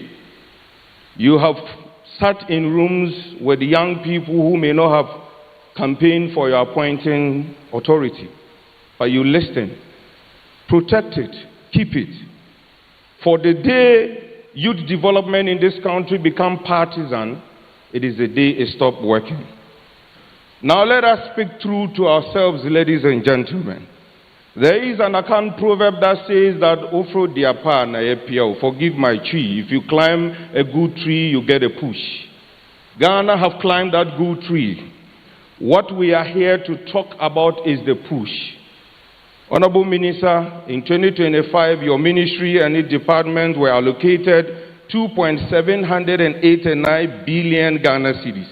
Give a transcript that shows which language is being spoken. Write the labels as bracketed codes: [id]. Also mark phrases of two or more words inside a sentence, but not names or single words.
[en] You have sat in rooms with young people who may not have campaigned for your appointing authority, but you listen, protect it, keep it. For the day youth development in this country become partisan, it is the day it stops working. Now let us speak true to ourselves, ladies and gentlemen. There is an Akan proverb that says that [ak] Ofro diapa na yepiao, [en] forgive my tree. If you climb a good tree, you get a push. Ghana have climbed that good tree. What we are here to talk about is the push. Honorable Minister, in 2025, your ministry and its department were allocated 2.789 billion Ghana cedis.